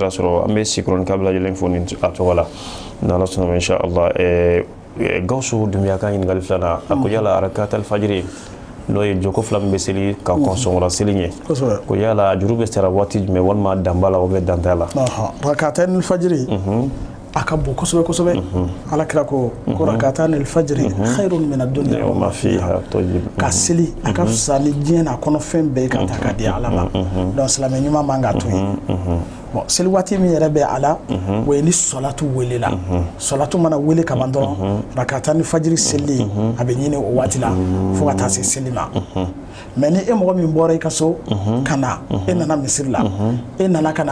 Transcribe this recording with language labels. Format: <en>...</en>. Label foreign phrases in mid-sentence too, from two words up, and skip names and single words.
<bm>sɔrɔ an bɛ Sikɔrɔni ka bɛɛ lajɛlen fo ni a tɔgɔ la n'Ala sɔnna inshallah Gawusu Dumbuya ka ɲininkali filanan a ko yala</bm> <ar>ركعة الفجر</ar> <bm>n'o ye joko 2 min bɛ seli ka kɔnsɔnkɔrɔ seli ɲɛ ko yala juru bɛ sara waati jumɛn walima dan b'a la</bm> <fr>ou bien</fr> <bm>dan t'a la</bm> <ar>ركعتين الفجر</ar> <bm>a ka bon kosɛbɛ kosɛbɛ ala kira ko</bm> <ar>ركعتا الفجر خير من الدنيا وما فيها</ar> <bm>ka seli a ka fisa ni diɲɛ n'a kɔnɔ fɛn bɛɛ ka ta ka di ala ma donc silamɛ ɲuman man ka to yen bon seli waati min yɛrɛ bɛ ala o ye ni salatu welela salatu mana wele ka ban dɔrɔn</bm> <ar>ركعتا الفجر</ar> <bm>seli a bɛ ɲini o waati la fo ka taa se seli ma mais ni e mɔgɔ min bɔra i ka so ka na e nana misiri la e nana ka na</bm>